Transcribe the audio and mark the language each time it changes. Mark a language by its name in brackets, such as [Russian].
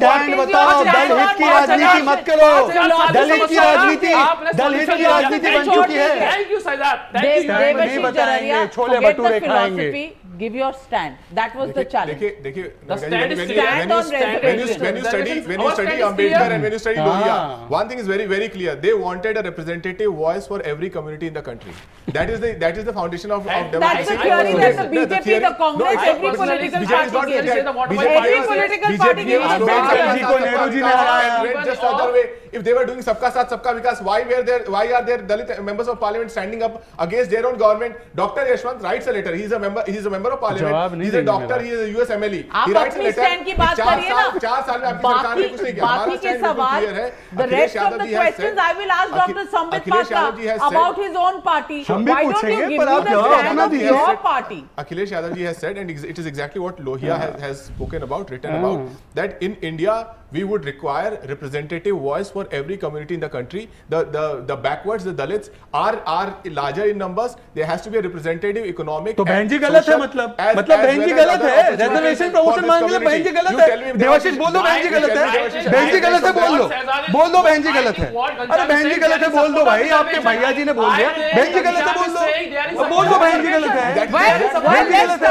[Hindi] दलहित की राजनीति मत करो, दलहित की राजनीति बन चुकी है। Thank you Shahzad. नहीं बताएंगे, छोले भटूरे खाएंगे। [English] Give your stand. That was the challenge. [Hindi] देखिए, [English] the stand is stand on reservation. When you study Ambedkar and when you study Lohia, one thing is very, very clear. They wanted a representative voice for every community in the country. That is the foundation of democracy. That's the theory that the BJP, the Congress, every political party gives. Every political party gives. [Hindi] Ambedkar ji ko Nehru ji ne haraया. [English] Just other way. If they were doing Sabka Saath, Sabka Vikas, why are there Dalit members of parliament standing up against their own government? Dr. Yashwant writes a letter. He is a member of parliament. He's a doctor. He is a US MLE. He writes a letter. [Hindi] 4 साल में आपकी सरकार ने कुछ नहीं किया. बाकी के सवाल, [English] the rest of the questions I will ask Dr. Sambit Patra about his own party. Why don't you give me the stand of your party? Akhilesh Yadav ji has said, and it is exactly what Lohia has spoken about, written about, that in India we would require representative voice for every community in the country. The backwards, the Dalits are larger in numbers. There has to be a representative economic. [Hindi] तो बहन जी गलत है मतलब बहन जी गलत है. Reservation promotion मांगने में बहन जी गलत है. देवाशीष बोल दो बहन जी गलत है. बहन जी गलत है बोल दो बहन जी गलत है. अरे बहन जी गलत है बोल दो भाई. आपके भैया जी ने बोल दिया बहन जी गलत है बोल दो बहन जी गलत है.